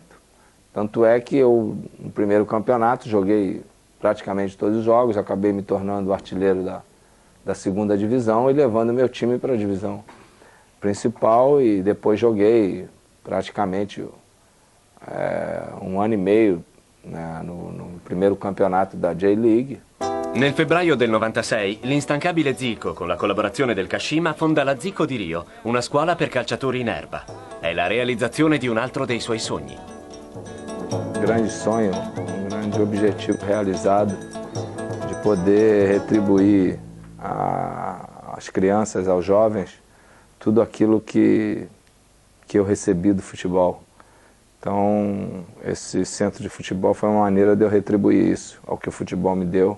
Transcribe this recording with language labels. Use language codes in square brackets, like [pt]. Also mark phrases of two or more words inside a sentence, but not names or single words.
[pt] Tanto é que eu, no primeiro campeonato, joguei praticamente todos os jogos, acabei me tornando artilheiro da segunda divisão e levando meu time para a divisão principal, e depois joguei praticamente 1 ano e meio no primeiro campeonato da J-League. [it] Nel febbraio del 96, l'instancabile Zico, con la collaborazione del Kashima, fonda la Zico di Rio, una scuola per calciatori in erba. È la realizzazione di un altro dei suoi sogni. [pt] Grande sonho, grande objetivo realizado, de poder retribuir às crianças, aos jovens, tudo aquilo que eu recebi do futebol. Então, esse centro de futebol foi uma maneira de eu retribuir isso, ao que o futebol me deu.